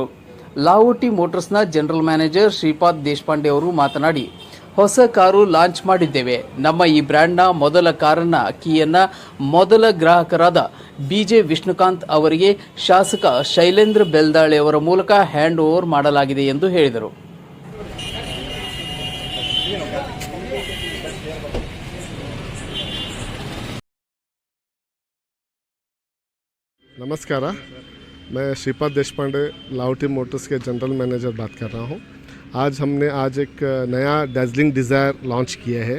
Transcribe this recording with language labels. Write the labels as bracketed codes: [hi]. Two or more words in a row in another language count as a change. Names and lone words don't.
[kn] ಲಾಹೋಟಿ ಮೋಟಾರ್ಸ್ನ ಜನರಲ್ ಮ್ಯಾನೇಜರ್ ಶ್ರೀಪಾದ್ ದೇಶಪಾಂಡೆ ಅವರು ಮಾತನಾಡಿ, ಹೊಸ ಕಾರು ಲಾಂಚ್ ಮಾಡಿದ್ದೇವೆ. ನಮ್ಮ ಈ ಬ್ರ್ಯಾಂಡ್ನ ಮೊದಲ ಕಾರನ್ನ ಕೀಯನ್ನ ಮೊದಲ ಗ್ರಾಹಕರಾದ ಬಿಜೆ ವಿಷ್ಣುಕಾಂತ್ ಅವರಿಗೆ ಶಾಸಕ ಶೈಲೇಂದ್ರ ಬೆಲ್ದಾಳೆ ಅವರ ಮೂಲಕ [en] hand over [kn] ಮಾಡಲಾಗಿದೆ ಎಂದು ಹೇಳಿದರು. [hi] नमस्कार, मैं श्रीपाद देशपांडे लाहौटी मोटर्स के जनरल मैनेजर बात कर रहा हूँ. हमने एक नया डैज़लिंग डिज़ायर लॉन्च किया है.